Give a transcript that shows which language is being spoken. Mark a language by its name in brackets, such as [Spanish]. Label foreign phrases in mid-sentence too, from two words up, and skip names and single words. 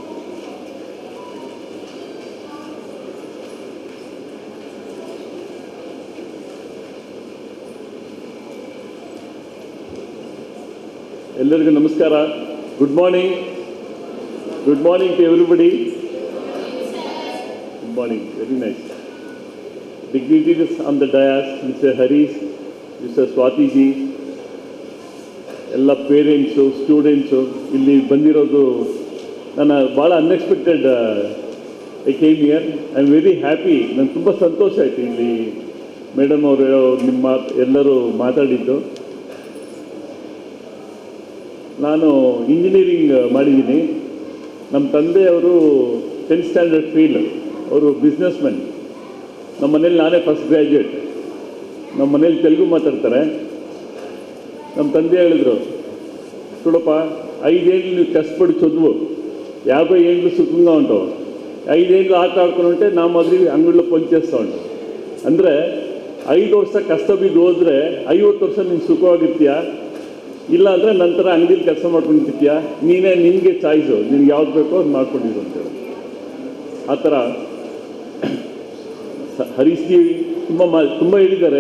[Kannada] ಎಲ್ಲರಿಗೂ ನಮಸ್ಕಾರ. [English] Good morning. Good morning to everybody. Good morning. Very nice. Dignitaries on the dais, Mr. [Kannada] Harish, Mr. Swati ji, ಎಲ್ಲ [English] parents, students [Kannada] ಇಲ್ಲಿ ಬಂದಿರೋದು ನನ್ನ ಭಾಳ ಅನ್ಎಕ್ಸ್ಪೆಕ್ಟೆಡ್. [English] I came here. I am very happy. [Kannada] ನನಗೆ ತುಂಬ ಸಂತೋಷ ಆಯಿತು ಇಲ್ಲಿ ಮೇಡಮ್ ಅವರು ನಿಮ್ಮ ಎಲ್ಲರೂ ಮಾತಾಡಿದ್ದು. ನಾನು ಇಂಜಿನಿಯರಿಂಗ್ ಮಾಡಿದ್ದೀನಿ. ನಮ್ಮ ತಂದೆಯವರು 10th [English] standard fail. [Kannada] ಅವರು [English] business man. [Kannada] ನಮ್ಮ ಮನೇಲಿ ನಾನೇ [English] first graduate. [Kannada] ನಮ್ಮ ಮನೇಲಿ ತೆಲುಗು ಮಾತಾಡ್ತಾರೆ. ನಮ್ಮ ತಂದೆ ಹೇಳಿದ್ರು, [Telugu] చూడಪ್ಪ 5 ఏళ్ళు నువ్వు కష్టపడి చదువు, 50 ఏళ్ళు సుఖంగా ఉంటావు, 5 ఏళ్ళు ఆట ఆడుకుని ఉంటే నా మాదిరి అంగడిలో పంచేస్తా ఉంటు. [Kannada] ಅಂದರೆ 5 ವರ್ಷ ಕಷ್ಟ ಬಿದ್ದು ಹೋದರೆ 50 ವರ್ಷ ನೀನು ಸುಖವಾಗಿರ್ತೀಯ, ಇಲ್ಲ ಅಂದರೆ ನಂತರ ಅಂಗಡಿಲಿ ಕೆಲಸ ಮಾಡ್ಕೊಂಡಿರ್ತೀಯ. ನಿನಗೆ ಚಾಯ್ಸು, ನಿನ್ಗೆ ಯಾವ್ದು ಬೇಕೋ ಅದು ಮಾಡ್ಕೊಂಡಿರು ಅಂತೇಳಿ. ಆ ಥರ ಹರೀಶ್ ಜಿ ತುಂಬ ಹೇಳಿದ್ದಾರೆ.